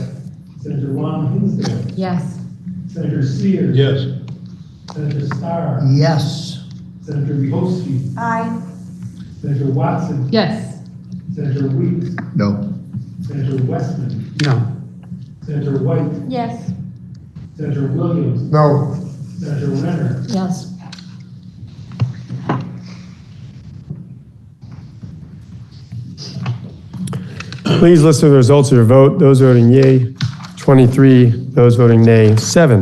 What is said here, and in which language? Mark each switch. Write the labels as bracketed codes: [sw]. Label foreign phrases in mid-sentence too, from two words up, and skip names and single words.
[en] Senator Ron Hinsdale. Yes. Senator Sears. Yes. Senator Starr. Yes. Senator Bihowski. Aye. Senator Watson. Yes. Senator Weeks. No. Senator Westman. No. Senator White. Yes. Senator Williams. No. Senator Renner. Yes. Please listen to the results of your vote. Those voting yea, 23. Those voting nay, 7.